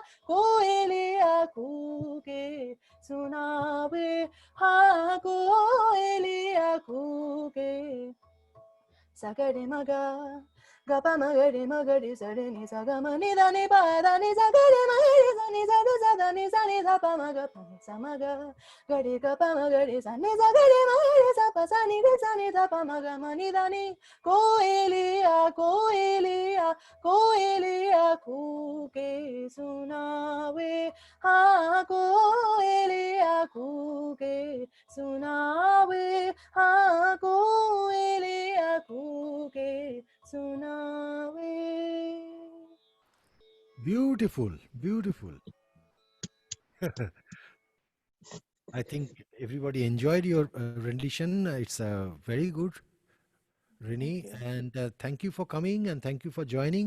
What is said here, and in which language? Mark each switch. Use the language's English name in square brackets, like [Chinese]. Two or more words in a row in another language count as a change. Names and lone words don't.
[Hindi] कोयलिया कूके सुनावे हाँ कोयलिया कूके सगरि मग ग प मगरि सरि नि स ग म नि धनि प धनि सगरि मरि सनि सरि स धनि सनि ध प म ग प नि स म ग गरि ग प म गरि सनि सगरि मरि स प सनि रे सनि ध प म ग म नि धनि कोयलिया कूके सुनावे हाँ कोयलिया कूके सुनावे हाँ कोयलिया कूके सुनावे [English] Beautiful, beautiful. I think everybody enjoyed your rendition. It's very good, Rini, and thank you for coming and thank you for joining.